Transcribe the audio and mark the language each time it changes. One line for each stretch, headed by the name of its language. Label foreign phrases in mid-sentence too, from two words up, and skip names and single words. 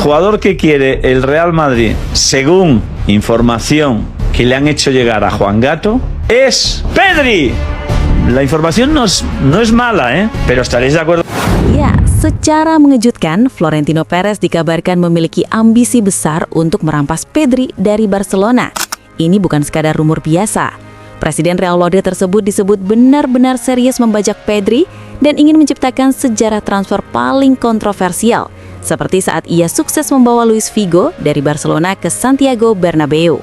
Spanish: jugador que quiere el Real Madrid, según información que le han hecho llegar a Juan Gato, es Pedri. La información no es mala, pero estaréis de acuerdo.
Indonesian: Ya, secara mengejutkan, Florentino Perez dikabarkan memiliki ambisi besar untuk merampas Pedri dari Barcelona. Ini bukan sekadar rumor biasa. Presiden Real Madrid tersebut disebut benar-benar serius membajak Pedri dan ingin menciptakan sejarah transfer paling kontroversial, seperti saat ia sukses membawa Luis Figo dari Barcelona ke Santiago Bernabeu.